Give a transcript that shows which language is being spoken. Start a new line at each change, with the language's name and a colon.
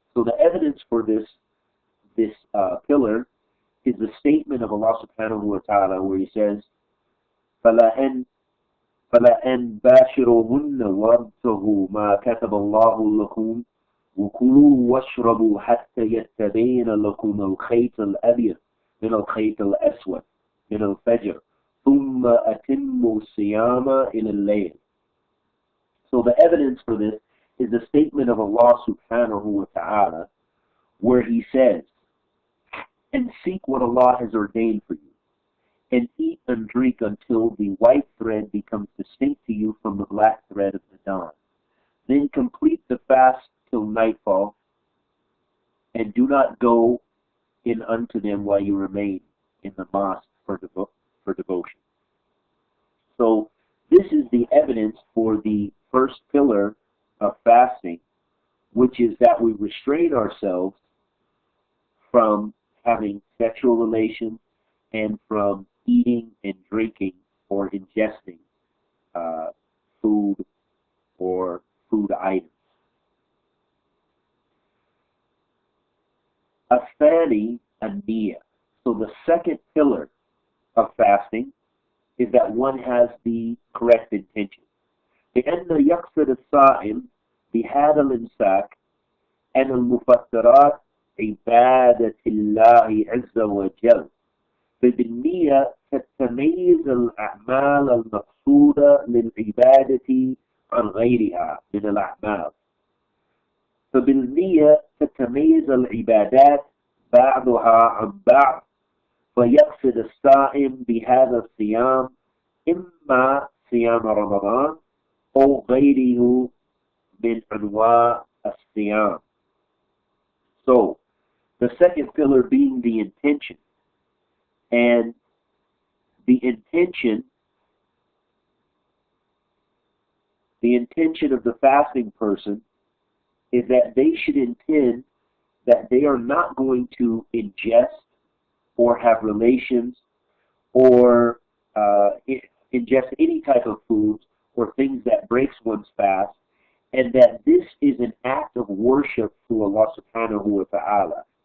English: So the evidence for this pillar is the statement of Allah subhanahu wa ta'ala, where He says,
Arabic: فَلَأَنْ بَاشِرُهُنَّ وَابْتَغُوا مَا كَتَبَ اللَّهُ لَكُمْ وَكُلُوا وَاشْرَبُوا حَتَّى يَتَّبَيَّنَ لَكُمُ الْخَيْطُ الْأَبْيَضُ مِنَ الْخَيْطِ الْأَسْوَدِ مِنَ الْفَجْرِ ثُمَّ أَتِمُّوا الصِّيَامَ إِلَى اللَّيْلِ.
English: So the evidence for this is the statement of Allah subhanahu wa ta'ala, where He says, and seek what Allah has ordained for you, and eat and drink until the white thread becomes distinct to you from the black thread of the dawn. Then complete the fast till nightfall, and do not go in unto them while you remain in the mosque for devotion. So this is the evidence for the first pillar of fasting, which is that we restrain ourselves from having sexual relations and from eating and drinking or ingesting food or food items.
Arabic: الثاني النية.
English: So the second pillar of fasting is that one has the correct intention.
Arabic: لأن يقصد الصائم بهذا الإمساك أن المفطرات عبادة الله عز وجل فبالنية تتميز الأعمال المقصودة للعبادة عن غيرها من الأعمال. فبالنية تتميز العبادات بعضها عن بعض، فيقصد الصائم بهذا الصيام إما صيام رمضان أو غيره من أنواع الصيام.
English: So, the second pillar being the intention. And the intention of the fasting person is that they should intend that they are not going to ingest or have relations or ingest any type of foods or things that breaks one's fast, and that this is an act of worship to Allah subhanahu wa ta'ala.